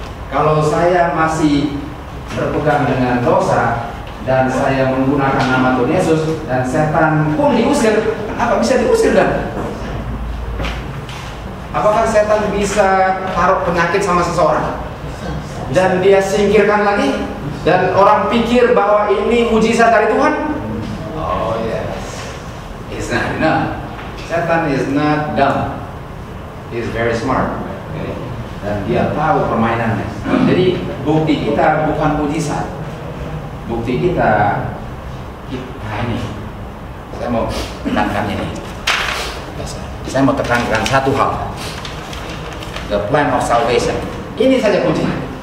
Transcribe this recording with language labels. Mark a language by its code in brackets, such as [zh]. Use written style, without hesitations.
[id] Kalau saya masih berpegang dengan dosa dan saya menggunakan nama Tuhan Yesus dan setan pun diusir, kenapa bisa diusir dan? Apakah setan bisa taruh penyakit sama seseorang dan dia singkirkan lagi dan orang pikir bahwa ini mujizat dari Tuhan? [en] Oh yes, it's not enough. Setan is not dumb, he is very smart, okay? [id] Dan dia tahu permainannya. Jadi bukti kita bukan mujizat. Bukti kita, nah ini, saya mau tekankan ini. Saya mau tekankan satu hal, [en] the plan of salvation. [id] Ini saja kuncinya.